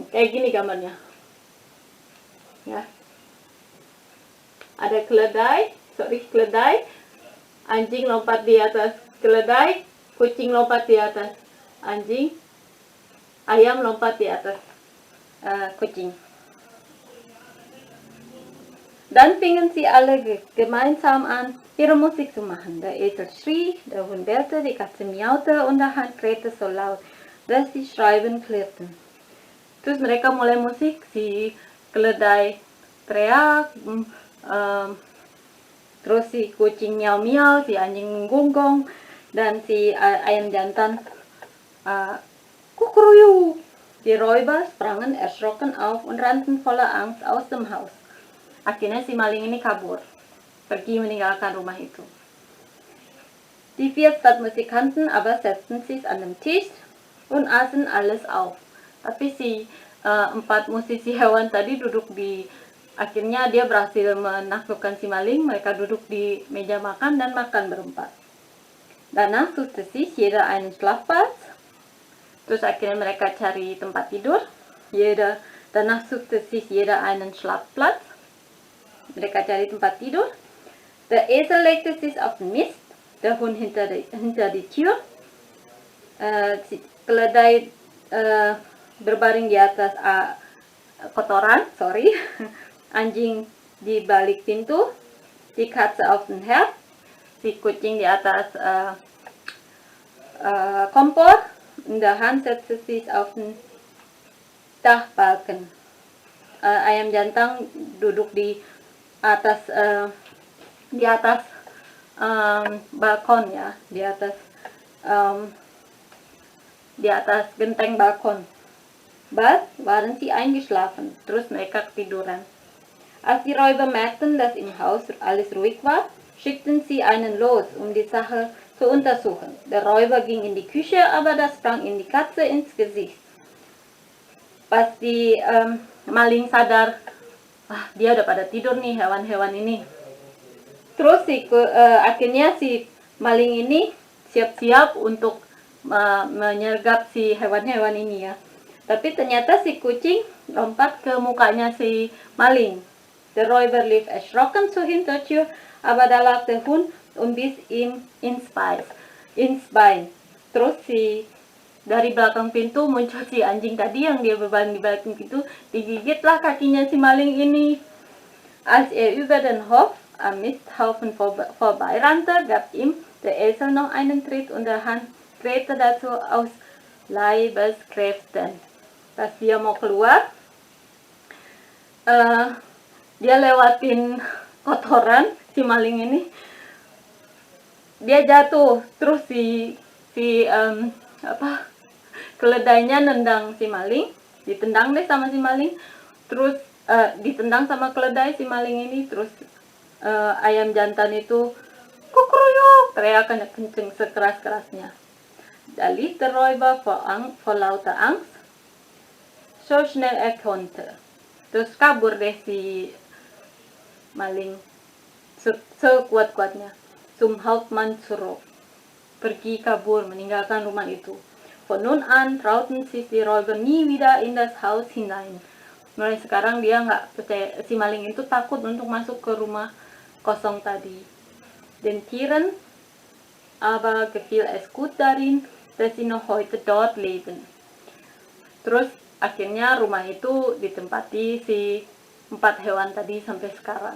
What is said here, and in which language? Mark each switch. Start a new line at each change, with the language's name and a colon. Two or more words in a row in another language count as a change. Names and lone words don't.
Indonesian: Kayak gini gambarnya. Ya. Ada keledai, anjing lompat di atas keledai, kucing lompat di atas anjing, ayam lompat di atas kucing.
German: Dann fingen sie alle gemeinsam an, ihre Musik zu machen. Der Esel schrie, der Hund bellte, die Katze miaute und der Hahn krähte so laut, dass die Scheiben klirrten.
Indonesian: Terus mereka mulai musik, si keledai teriak, terus si kucing miau-miau, si anjing menggonggong, dan si ayam jantan kukuruyuk.
German: Die Räuber sprangen erschrocken auf und rannten voller Angst aus dem Haus.
Indonesian: Akhirnya si maling ini kabur, pergi meninggalkan rumah itu.
German: Die 4 Stadtmusikanten aber setzten sich an den Tisch und aßen alles auf.
Indonesian: Tapi si 4 musisi hewan tadi akhirnya dia berhasil menaklukkan si maling. Mereka duduk di meja makan dan makan berempat.
German: Danach suchte sich jeder einen Schlafplatz.
Indonesian: Terus akhirnya mereka cari tempat tidur.
German: Danach suchte sich jeder einen Schlafplatz.
Indonesian: Mereka cari tempat tidur.
German: Der Esel legte sich auf den Mist, der Hund hinter die Tür.
Indonesian: Si keledai berbaring di atas kotoran, anjing di balik pintu,
German: die Katze auf den Herd,
Indonesian: si kucing di atas kompor,
German: und der Hahn setzte sich auf den Dachbalken.
Indonesian: Ayam jantan duduk di atas balkon ya, di atas genteng balkon.
German: Bald waren sie eingeschlafen,
Indonesian: terus mereka ketiduran.
German: Als die Räuber merkten, dass im Haus alles ruhig war, schickten sie einen los, um die Sache zu untersuchen. Der Räuber ging in die Küche, aber das sprang ihm die Katze ins Gesicht.
Indonesian: Pas di maling sadar, dia udah pada tidur nih hewan-hewan ini. Terus akhirnya si maling ini siap-siap untuk menyergap si hewan-hewan ini ya. Tapi ternyata si kucing lompat ke mukanya si maling.
German: Der Räuber lief erschrocken zur Hintertür, aber da lag der Hund und biss ihm ins Bein.
Indonesian: Terus dari belakang pintu muncul si anjing tadi yang dia berbaring di belakang pintu, digigitlah kakinya si maling ini.
German: Als über den Hof am Misthaufen vorbeirannte, gab ihm der Esel noch einen Tritt und der Hahn krähte dazu aus Leibeskräften.
Indonesian: Pas dia mau keluar, dia lewatin kotoran si maling ini, dia jatuh, terus keledainya nendang si maling, ditendang deh sama si maling, terus ditendang sama keledai si maling ini, terus ayam jantan itu kukuruyuk, teriakan kenceng sekeras-kerasnya.
German: Da lief der Räuber vor lauter Angst so schnell konnte.
Indonesian: Terus kabur deh si maling sekuat-kuatnya.
German: Zum Hauptmann zurück,
Indonesian: pergi kabur meninggalkan rumah itu.
German: Von nun an trauten sich die Räuber nie wieder in das Haus hinein.
Indonesian: Mulai sekarang dia nggak percaya, si maling itu takut untuk masuk ke rumah kosong tadi.
German: Den Tieren aber gefiel es gut darin, dass sie noch heute dort leben.
Indonesian: Terus akhirnya rumah itu ditempati si 4 hewan tadi sampai sekarang.